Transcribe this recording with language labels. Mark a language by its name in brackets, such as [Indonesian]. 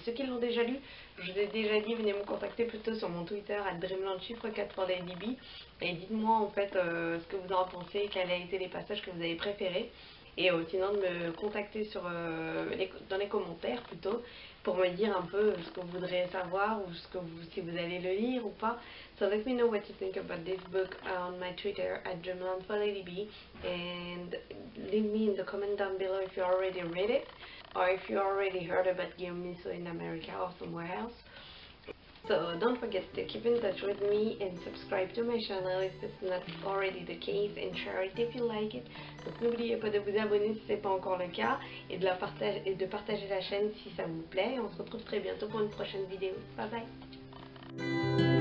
[French] Ceux qui l'ont déjà lu, je vous ai déjà dit, venez me contacter plutôt sur mon Twitter @dreamlandchiffre4 pour les DB et dites-moi en fait ce que vous en pensez, quels ont été les passages que vous avez préférés. Et sinon de me contacter dans les commentaires plutôt pour me dire un peu ce que vous voudrez savoir ou si vous allez le lire ou pas. [English] So let me know what you think about this book on my Twitter @dreamlandforladb and leave me in the comment down below if you already read it or if you already heard about Guillaume Musso in America or somewhere else. So don't forget to keep in touch with me and subscribe to my channel if it's not already the case and share it if you like it. [French] Donc n'oubliez pas de vous abonner si ce n'est pas encore le cas et de partager la chaîne si ça vous plaît. Et on se retrouve très bientôt pour une prochaine vidéo. Bye bye.